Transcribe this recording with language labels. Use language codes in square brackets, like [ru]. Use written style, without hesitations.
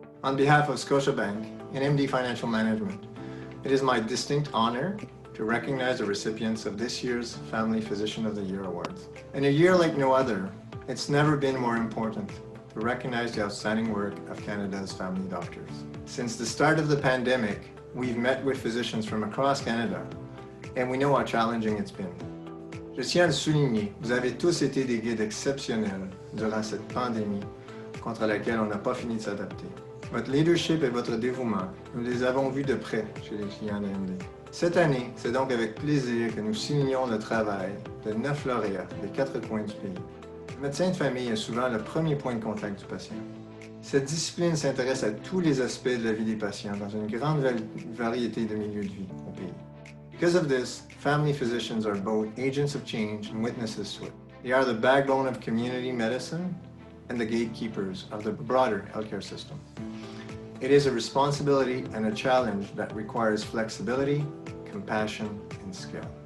[en] On behalf of Scotiabank and MD Financial Management, it is my distinct honor to recognize the recipients of this year's Family Physician of the Year Awards. In a year like no other, it's never been more important to recognize the outstanding work of Canada's family doctors. Since the start of the pandemic, we've met with physicians from across Canada, and we know how challenging it's been. [fr] Je tiens à le souligner, vous avez tous été des guides exceptionnels durant cette pandémie contre laquelle on n'a pas fini de s'adapter. Votre leadership et votre dévouement, nous les avons vus de près chez les clients de MD. Cette année, c'est donc avec plaisir que nous signons le travail de 9 lauréats des 4 coins du pays. Le médecin de famille est souvent le premier point de contact du patient. Cette discipline s'intéresse à tous les aspects de la vie des patients dans une grande variété de milieux de vie au pays. [en] Because of this, family physicians are both agents of change and witnesses to it. They are the backbone of community medicine and the gatekeepers of the broader healthcare system. It is a responsibility and a challenge that requires flexibility, compassion, and skill.